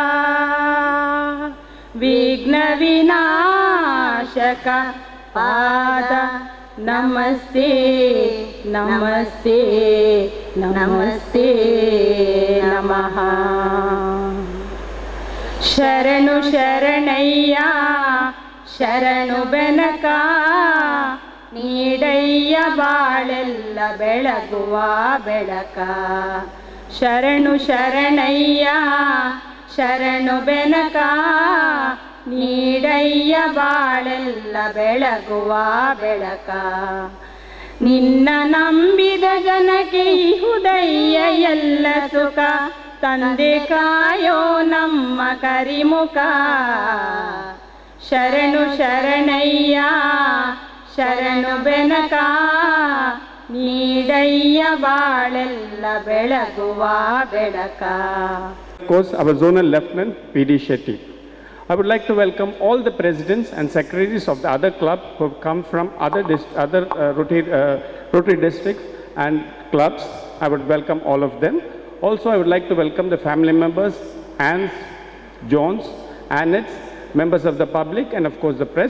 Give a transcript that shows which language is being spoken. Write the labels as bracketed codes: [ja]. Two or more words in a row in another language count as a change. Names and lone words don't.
[sa] विघ्नविनाशक पाद नमस्ते नमस्ते नमस्ते नमः। [kn] ಶರಣು ಶರಣಯ್ಯ ಶರಣು ಬೆನಕ ನೀಡಯ್ಯ ಬಾಳೆಲ್ಲ ಬೆಳಗುವ ಬೆಳಕ ಶರಣು ಶರಣಯ್ಯ ಶರಣು ಬೆನಕ ನೀಡಯ್ಯ ಬಾಳೆಲ್ಲ ಬೆಳಗುವ ಬೆಳಕ ನಿನ್ನ ನಂಬಿದ ಜನಕ್ಕೆ ಇಹುದಯ್ಯ ಎಲ್ಲ ಸುಖ ತಂದೆ ಕಾಯೋ ನಮ್ಮ ಕರಿಮುಖ ಶರಣು ಶರಣಯ್ಯ ಶರಣು ಬೆನಕ ನೀಡಯ್ಯ ಬಾಳೆಲ್ಲ ಬೆಳಗುವ ಬೆಳಕ. [en] Of course, our zonal lieutenant P.D. Shetty. I would like to welcome all the presidents and secretaries of the other clubs who have come from other Rotary districts and clubs. I would welcome all of them. Also, I would like to welcome the family members, aunts, Johns, Annets, members of the public, and of course the press.